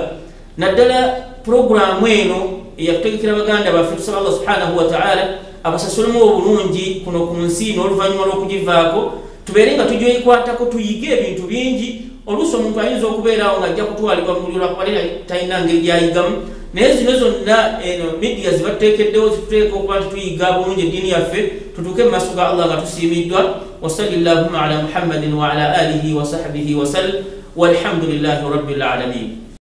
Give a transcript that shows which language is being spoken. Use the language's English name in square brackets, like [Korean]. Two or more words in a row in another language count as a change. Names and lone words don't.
[Ganda] Naddala puroguramu eno eyakutegekera baganda baffe, tusaba Allah [Arabic] سبحانه وتعالى [Ganda] abasasulemu obulungi kuno ku nsi n'oluvannyuma lw'okugivaako, tubeere nga tugyekwatako tuyige ebintu bingi. Oluusi omuntu ayinza okubeerawo ng'ajja kutwalibwa mu muliro lwakubalira talina ngeri gyayigamu, naye zino zonna media zibateekeddewo zituteeka okuba nti tuyiga bulungi eddiini yaffe tutuuke mu maaso ga Allah nga tusiimiddwa. [Arabic] وصلى الله على محمد وعلى آله وصحبه وسلم والحمد لله رب العالمين.